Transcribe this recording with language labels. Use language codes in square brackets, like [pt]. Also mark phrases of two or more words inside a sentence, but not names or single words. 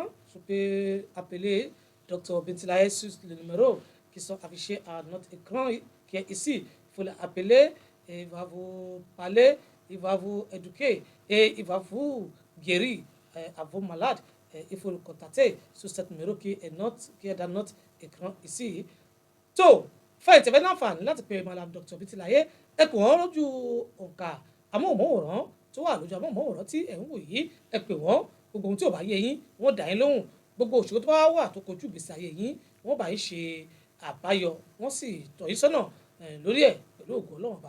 [fr] Vous pouvez appeler Docteur Bintilaye sur le numéro qui sont affichés à notre écran qui est ici. Il faut l'appeler et il va vous parler, il va vous éduquer et il va vous guérir à vos malades. Il faut le contacter sur ce numéro qui est dans notre écran ici. [yo] So, fẹ́ẹ̀ tẹ̀fẹ́ láǹfààní láti pe [fr] Madame Docteur [yo] Bintilaye ẹ pè wọ́n lójú òǹkà amóhùnmáwòrán tó wà lójú amóhùnmáwòrán tí ẹ̀ ń wò yìí ẹ pè wọ́n gbogbo ohun tí ò bá yé yín wọ́n dá yín lóhùn gbogbo òṣèlú tó bá wà tó kojú ìgbésí ayé yín wọ́n bá yín ṣe àbáyọ wọ́n sì tọ́ yín sọ́nà lórí ẹ̀ pẹ̀lú ògo Ọlọ́run Ọba.